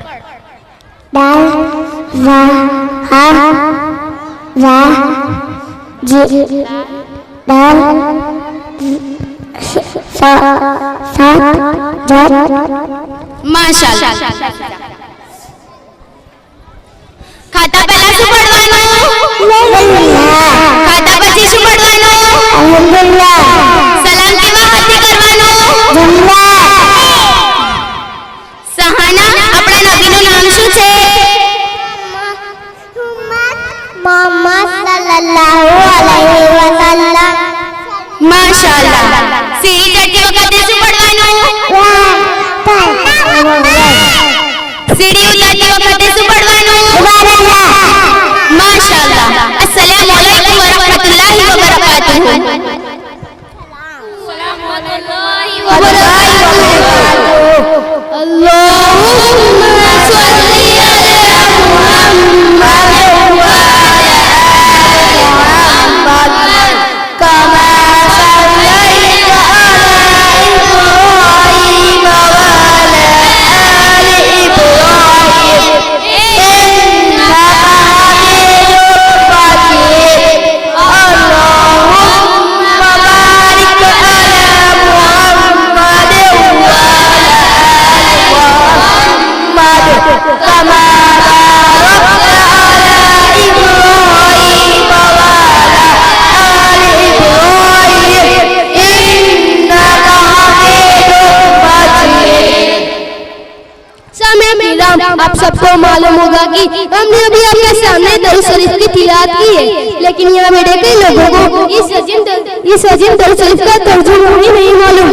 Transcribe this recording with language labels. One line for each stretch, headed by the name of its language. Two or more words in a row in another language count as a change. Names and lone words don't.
Gujarati: दाल वा हा वा जी दाल सा सा जा माशाअल्लाह। खाता પહેલા શું પડવાનું? खाता પછી શું પડવાનું? અલ્હમ્દુલિલ્લાહ સલામ કેવા હાથે કરવાનું? સહાના આપણા નબીનું નામ શું છે?
Arabic: محمد صلى الله عليه وسلم
Gujarati: માશાઅલ્લાહ। સીડી ચડતી વખતે શું પડવાનું? સીડી ઉતરતી વખતે શું પડવાનું? માશાઅલ્લાહ।
Arabic: السلام عليكم ورحمة الله وبركاته. اللهم صل على محمد و كما صليت على إبراهيم و على آل إبراهيم إنك حميد مجيد. اللهم بارك على محمد و على آل محمد كما باركت على إبراهيم و
Hindi: आप सबको मालूम होगा कि हमने अभी आपके सामने दरूद शरीफ की तिलावत की है, लेकिन यहाँ बैठे कई लोगों को इस अजीम दरूद शरीफ का तर्जुमा ही नहीं मालूम।